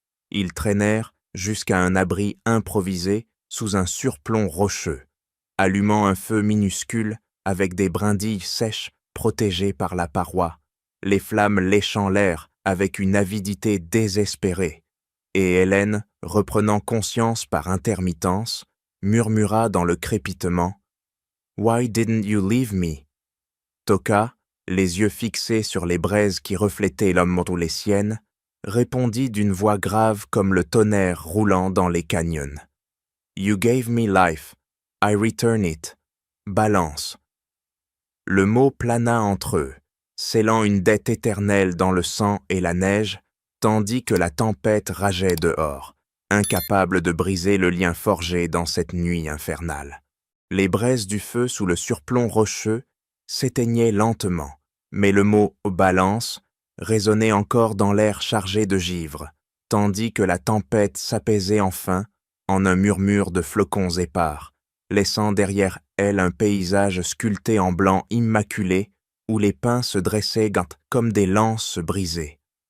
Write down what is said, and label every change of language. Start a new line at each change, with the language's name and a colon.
French: Ils traînèrent jusqu'à un abri improvisé sous un surplomb rocheux, allumant un feu minuscule avec des brindilles sèches protégées par la paroi, les flammes léchant l'air avec une avidité désespérée, et Hélène, reprenant conscience par intermittence, murmura dans le crépitement «
English: Why didn't you leave me ?»
French: Toka, les yeux fixés sur les braises qui reflétaient l'homme ou les siennes, répondit d'une voix grave comme le tonnerre roulant dans les canyons.
English: « You gave me life, I return it.
French: Balance. » Le mot plana entre eux, scellant une dette éternelle dans le sang et la neige, tandis que la tempête rageait dehors, incapable de briser le lien forgé dans cette nuit infernale. Les braises du feu sous le surplomb rocheux s'éteignaient lentement, mais le mot « balance » résonnait encore dans l'air chargé de givre, tandis que la tempête s'apaisait enfin en un murmure de flocons épars, laissant derrière elle un paysage sculpté en blanc immaculé où les pins se dressaient comme des lances brisées.